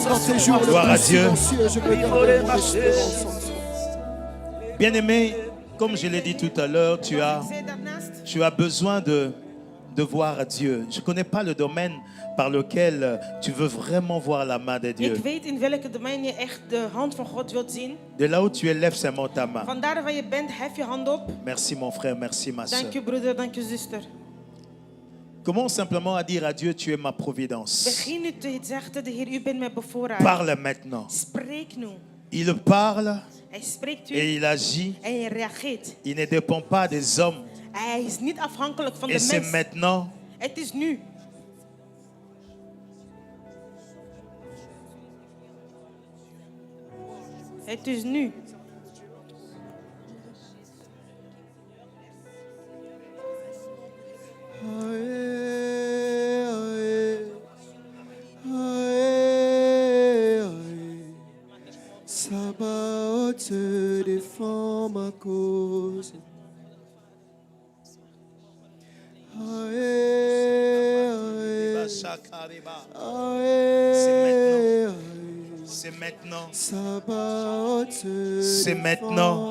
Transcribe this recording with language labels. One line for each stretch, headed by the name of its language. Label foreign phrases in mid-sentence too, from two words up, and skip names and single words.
French: Dans tes jours le Gloire à plus Dieu. silencieux, je veux garder mon espérance en toi. Bien-aimé, comme je l'ai dit tout à l'heure, tu as besoin de voir Dieu. Je ne connais pas le domaine par lequel tu veux vraiment voir la main de Dieu.
Dutch: Ik weet in welke domein je echt de hand van God wilt zien.
French: De là où tu es, lève seulement ta main.
Dutch: Vandaar waar je bent, hef je hand op.
French: Merci mon frère, merci ma soeur.
Dutch: Dank je broeder, dank je zuster.
French: Commence simplement à dire à Dieu, tu es ma providence.
Dutch: Begin nu te zeggen, de Heer, u bent mijn bevoorrader.
French: Parle maintenant.
Dutch: Spreek nu.
French: Il parle
Dutch: Hij spreekt u
French: et il agit.
Dutch: en je reageert.
French: Il ne dépend pas des hommes.
Dutch: Hij is niet afhankelijk van
French: Et
Dutch: de
French: c'est
Dutch: mens.
French: maintenant.
Dutch: Het is nu. Het is nu.
French: Sabaoth te défend ma cause. C'est maintenant. Sabaoth te C'est maintenant.